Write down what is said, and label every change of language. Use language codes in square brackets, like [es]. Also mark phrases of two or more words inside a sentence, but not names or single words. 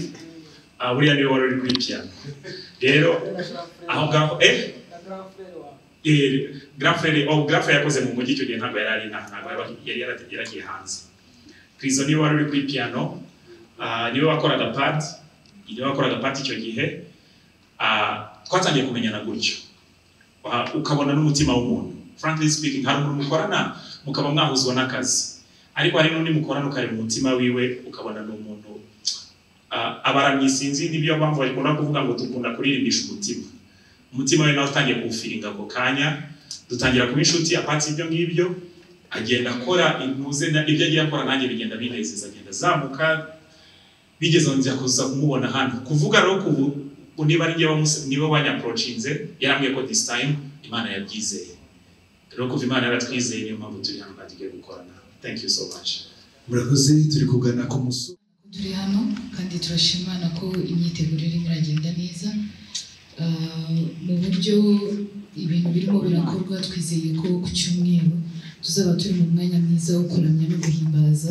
[rw] Buriya niwe wari uri kuri piano. Rero aho ngaho Grand Frere yakoze mu mujyi icyo gihe, ntabwo yari yaragiye hanze. Kristo niwe wari uri kuri piano, niwe wakoraga part icyo gihe. Twatangiye kumenyana gutyo. ukabona n'umutima w'umuntu. [en] Frankly speaking, [rw] hari umuntu mukorana mukaba mwahuzwa n'akazi, ariko hari n'undi mukorana ukareba umutima wiwe ukabona n'umuntu abaramyisinzi. Nibyo mpamvu bakunda kuvuga ngo dukunda kuririmbisha umutima we nawe utangiye kuwufiringa ako kanya, dutangira kuba inshuti. Apatsi ibyo ngibyo agenda akora intuze, ibyo agiye akora nanjye bigenda binezeza, agenda zamuka, bigeze nzira kuza kumubona hano. Kuvuga rero ku niba ari njye nibo banyaprochinze, yarambwiye ko [en] this time [rw] Imana yabyizeye. Rero kuva Imana yaratwizeye niyo mpamvu turi hano kandi tugiye gukorana. [en] Thank you so much. [rw] Murakoze, turi kugana ku musozo. Turi hano kandi turashimana ko imyiteguro irimo iragenda neza. Mu buryo ibintu birimo birakorwa, twizeye ko ku cyumweru tuzaba turi mu mwanya mwiza wo kuramya no guhimbaza.